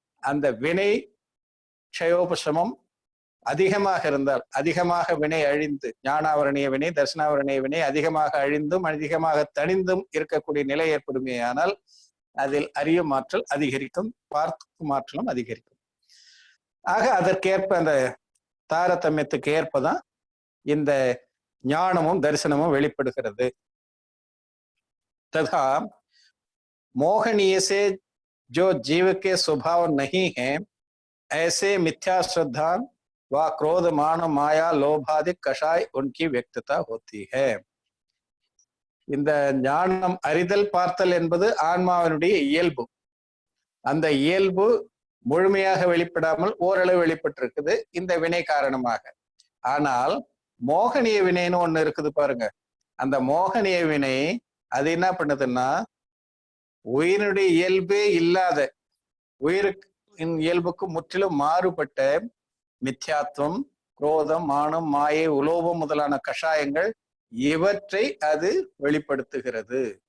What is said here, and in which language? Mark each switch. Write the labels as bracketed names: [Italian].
[Tamil] அந்த வினை க்ஷயோபசமம் அதிகமாக இருந்தால், அதிகமாக வினை அழிந்து, ஞானாவரணிய வினை தர்சனாவரணிய வினை அதிகமாக அழிந்தும் அதிகமாக தணிந்தும் இருக்கக்கூடிய நிலை ஏற்படுமே, ஆனால் அதில் அறியும் ஆற்றல் அதிகரிக்கும், பார்க்கும் ஆற்றலும் அதிகரிக்கும். ஆக அதற்கேற்ப அந்த தாரதமியத்துக்கு ஏற்பதான் இந்த ஞானமும் தரிசனமும் வெளிப்படுகிறது. [Hindi] तथा मोहनीय से जो जीव के स्वभाव नहीं है, ऐसे मिथ्या श्रद्धा व क्रोध मान माया लोभादि कषाय उनकी व्यक्तता होती है. [Tamil] இந்த ஞானம் அறிதல் பார்த்தல் என்பது ஆன்மாவினுடைய இயல்பு. அந்த இயல்பு முழுமையாக வெளிப்படாமல் ஓரளவு வெளிப்பட்டிருக்குது இந்த வினை காரணமாக. ஆனால் மோகனிய வினைன்னு ஒண்ணு இருக்குது பாருங்க. அந்த மோகனிய வினை அது என்ன பண்ணுதுன்னா, உயிரினுடைய இயல்பே இல்லாத, உயிருக்கு இயல்புக்கு முற்றிலும் மாறுபட்ட மித்யாத்துவம், குரோதம், மானம், மாயை, உலோபம் முதலான கஷாயங்கள், இவற்றை அது வெளிப்படுத்துகிறது.